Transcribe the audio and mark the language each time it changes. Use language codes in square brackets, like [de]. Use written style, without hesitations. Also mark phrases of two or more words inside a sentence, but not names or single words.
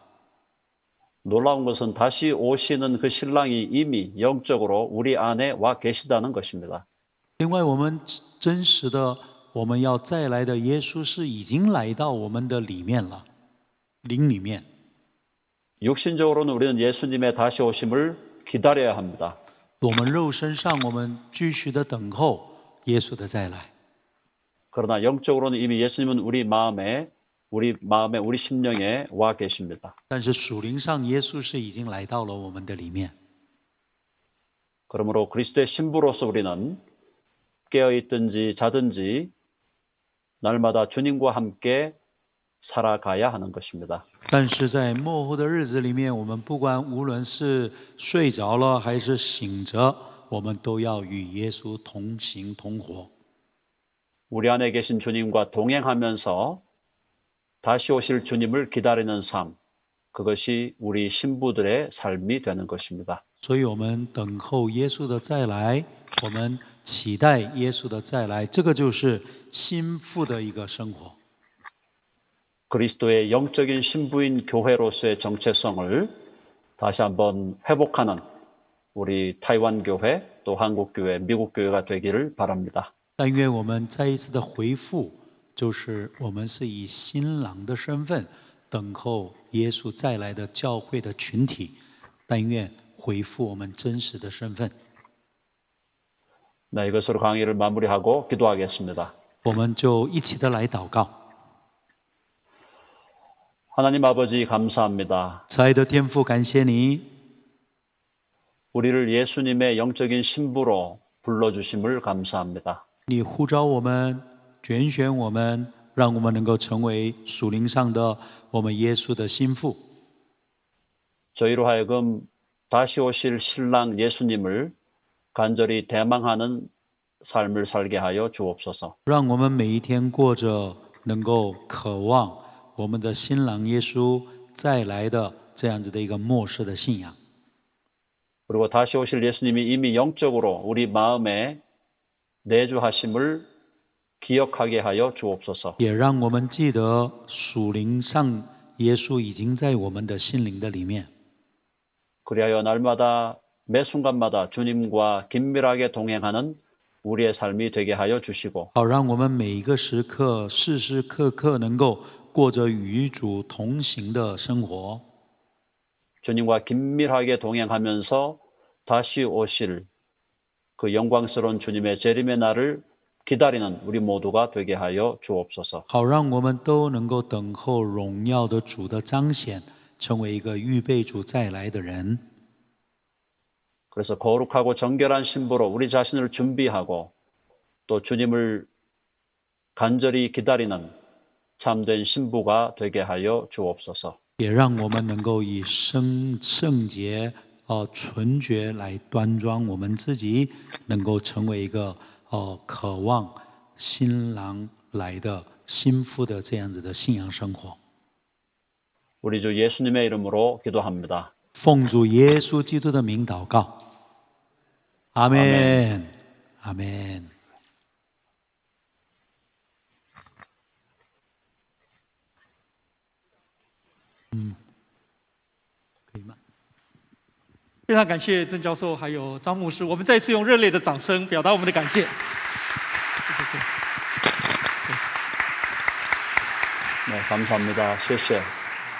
[ko] 놀라운 것은 다시 오시는 그 신랑이 이미 영적으로 우리 안에 와 계시다는 것입니다. [zh] 另外，我们真实的，我们要再来的耶稣是已经来到我们的里面了，灵里面。 [ko] 육신적으로는 우리는 예수님의 다시 오심을 기다려야 합니다. [zh] 我们肉身上，我们继续的等候耶稣的再来。 [ko] 그러나 영적으로는 이미 예수님은 우리 마음에, 우리 심령에 와 계십니다. [zh] 但是属灵上，耶稣是已经来到了我们的里面。 [ko] 그러므로 그리스도의 신부로서 우리는 깨어 있든지 자든지 날마다 주님과 함께 살아가야 하는 것입니다. [zh] 但是在末后的日子里面，我们不管无论是睡着了还是醒着，我们都要与耶稣同行同活。 [ko] 우리 안에 계신 주님과 동행하면서 다시 오실 주님을 기다리는 삶, 그것이 우리 신부들의 삶이 되는 것입니다. [zh] 所以，我们等候耶稣的再来，我们期待耶稣的再来，这个就是心腹的一个生活。 [ko] 그리스도의 영적인 신부인 교회로서의 정체성을 다시 한번 회복하는 우리 타이완 교회, 또 한국 교회, 미국 교회가 되기를 바랍니다. [zh] 但愿我们再一次的回复，就是我们是以新郎的身份等候耶稣再来的教会的群体。但愿回复我们真实的身份。 [ko] 네, 이것으로 강의를 마무리하고 기도하겠습니다. [zh] 我们就一起的来祷告。 [ko] 하나님 아버지 감사합니다. [zh] 慈爱的天父，感谢你， [ko] 우리를 예수님의 영적인 신부로 불러주심을 감사합니다. [zh] 你呼召我们，拣选我们，让我们能够成为属灵上的我们耶稣的心腹。 [ko] 저희로 하여금 다시 오실 신랑 예수님을 간절히 대망하는 삶을 살게 하여 주옵소서. [zh] 让我们每一天过着能够渴望我们的新郎耶稣再来的这样子的一个末世的信仰。 [ko] 그리고 다시 오실 예수님이 이미 영적으로 우리 마음에 내주하심을 기억하게 하여 주옵소서. [zh] 也让我们记得属灵上耶稣已经在我们的心灵的里面。 [ko] 그리하여 날마다 매 순간마다 주님과 긴밀하게 동행하는 우리의 삶이 되게 하여 주시고 [zh] 好，让我们每一个时刻、时时刻刻能够过着与主同行的生活。 [ko] 주님과 긴밀하게 동행하면서 다시 오실 그 영광스러운 주님의 재림의 날을 기다리는 우리 모두가 되게 하여 주옵소서. [zh] 好，让我们都能够等候荣耀的主的彰显，成为一个预备主再来的人。 [ko] 그래서 거룩하고 정결한 신부로 우리 자신을 준비하고 또 주님을 간절히 기다리는 참된 신부가 되게 하여 주옵소서. [zh] 也让我们能够以圣洁纯洁来端庄我们自己，能够成为一个渴望新郎来的心腹的这样子的信仰生活。 [ko] 우리 주 예수님의 이름으로 기도합니다. [zh] 奉主耶稣基督的名祷告，阿门，阿门。可以吗？非常感谢郑教授还有张牧师，我们再次用热烈的掌声表达我们的感谢。 [ko] 네, 감사합니다. [zh] 谢谢。